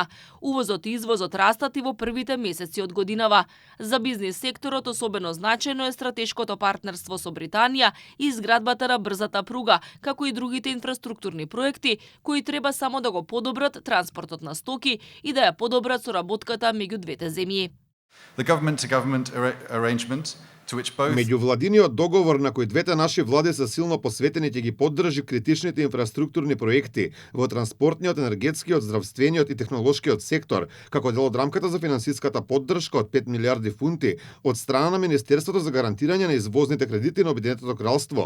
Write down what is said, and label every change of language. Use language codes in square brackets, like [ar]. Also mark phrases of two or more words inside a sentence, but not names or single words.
[mk] Увозот и извозот растат и во првите месеци од годинава. За бизнис секторот особено значајно е стратешкото партнерство со Британија и изградбата на брзата пруга, како и другите инфраструктурни проекти, кои треба само да го подобрат транспортот на стоки и да ја подобрат соработката меѓу двете земји. [en] The government-to-government arrangement to which both [mk] Меѓувладиниот договор на кој двете наши влади се силно посветени ќе ги поддржи критичните инфраструктурни проекти во транспортниот, енергетскиот, здравствениот и технолошкиот сектор, како дел од рамката за финансиската поддршка од 5 милиарди фунти од страна на Министерството за гарантирање на извозните кредити на Обединетото кралство.